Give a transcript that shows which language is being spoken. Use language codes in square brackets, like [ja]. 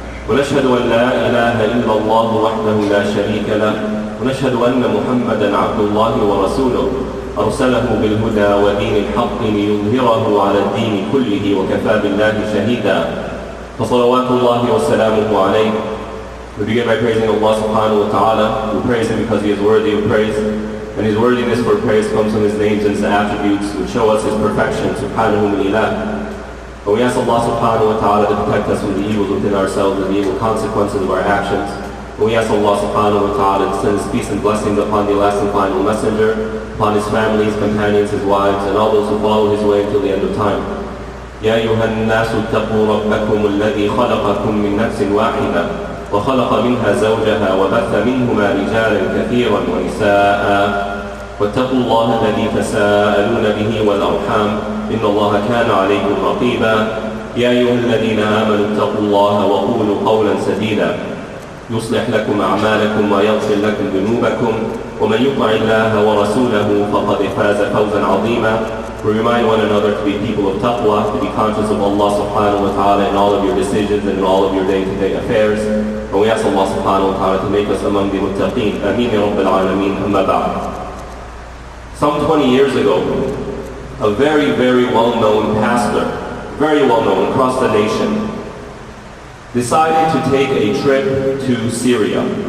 [ar] ونشهد أن لا إله إلا الله وحده لا شريك له ونشهد أن محمدا عبد الله ورسوله أرسله بالهدى ودين الحق ليظهره على الدين كله وكفى بالله شهيدا فصلوات الله وسلامه عليه. [en] We begin by praising Allah subhanahu wa ta'ala. We praise Him because He is worthy of praise. And His worthiness for praise comes from His names and His attributes which show us His perfection, subhanahu min ilah. And we ask Allah subhanahu wa ta'ala to protect us from the evils within ourselves and the evil consequences of our actions. And we ask Allah subhanahu wa ta'ala to send His peace and blessings upon the last and final messenger, upon his family, his companions, his wives, and all those who follow his way until the end of time. [ar] يا أيها الناس اتقوا ربكم الذي خلقكم من نفس واحدة وخلق منها زوجها وبث منهما رجالا كثيرا ونساء واتقوا الله الذي تساءلون به والأرحام إن الله كان عليكم رقيبا يا أيها الذين آمنوا اتقوا الله وقولوا قولا سديدا يصلح لكم أعمالكم ويغفر لكم ذنوبكم ومن يطع الله ورسوله فقد فاز فوزا عظيما. [en] We remind one another to be people of taqwa, to be conscious of Allah subhanahu wa ta'ala in all of your decisions and in all of your day-to-day affairs. And we ask Allah subhanahu wa ta'ala to make us among the muttaqeen. [ar] Ameen ya Rabbil Alameen. Amma ba'd. [en] Some 20 years ago, a very, very well-known pastor, very well-known across the nation, decided to take a trip to Syria.